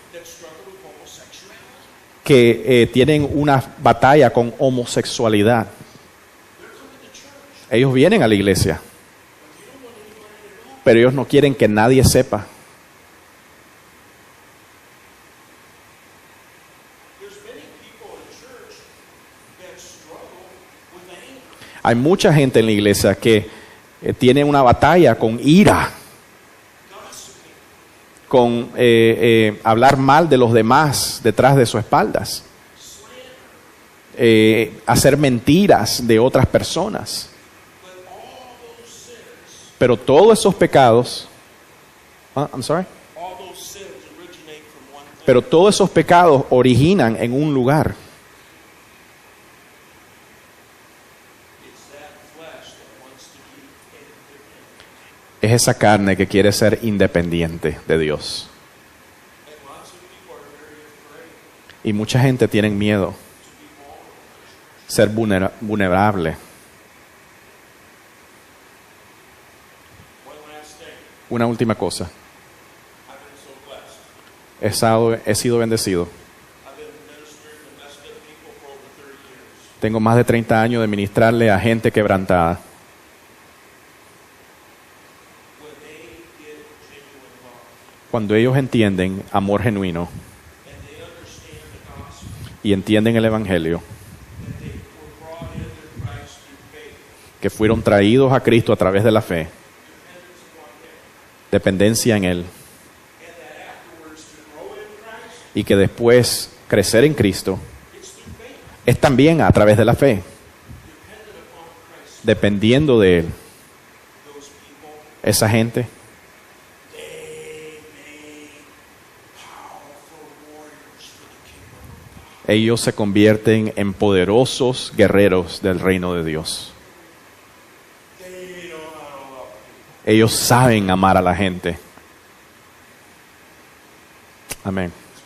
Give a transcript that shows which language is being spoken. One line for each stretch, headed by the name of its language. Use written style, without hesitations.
English: that struggle with homosexuality.
Spanish: que tienen una batalla con homosexualidad.
English: They're coming to church,
Spanish: Ellos vienen a la iglesia,
English: but they don't want anybody to know.
Spanish: pero ellos no quieren que nadie sepa.
English: There's many people in church that struggle with anger.
Spanish: Hay mucha gente en la iglesia que tiene una batalla con ira,
English: Gossiping,
Spanish: con hablar mal de los demás detrás de sus espaldas,
English: slander,
Spanish: hacer mentiras de otras personas.
English: but all those sins,
Spanish: Pero todos esos pecados,
English: I'm sorry, all those sins originate from one thing.
Spanish: pero todos esos pecados originan en un lugar.
English: It's that flesh that wants to be independent.
Spanish: Es esa carne que quiere ser independiente de Dios.
English: And lots of people are very afraid
Spanish: Y mucha gente tiene miedo
English: to be vulnerable.
Spanish: ser vulnerable.
English: One last thing.
Spanish: Una última cosa.
English: I've been so blessed.
Spanish: He sido bendecido.
English: I've been ministering to messed up people for over 30 years.
Spanish: Tengo más de 30 años de ministrarle a gente quebrantada.
English: When they get genuine love
Spanish: Cuando ellos entienden amor genuino
English: and they understand the gospel,
Spanish: y entienden el Evangelio,
English: that they were brought into Christ through faith,
Spanish: que fueron traídos a Cristo a través de la fe,
English: dependence upon Him,
Spanish: dependencia en Él,
English: and that afterwards to grow in Christ,
Spanish: y que después crecer en Cristo
English: it's through faith,
Spanish: es también a través de la fe,
English: dependent upon Christ.
Spanish: dependiendo de Él.
English: Those people,
Spanish: Esa gente,
English: they made powerful warriors for the kingdom of God.
Spanish: ellos se convierten en poderosos guerreros del reino de Dios.
English: They know how to love people.
Spanish: Ellos saben amar a la gente. Amén.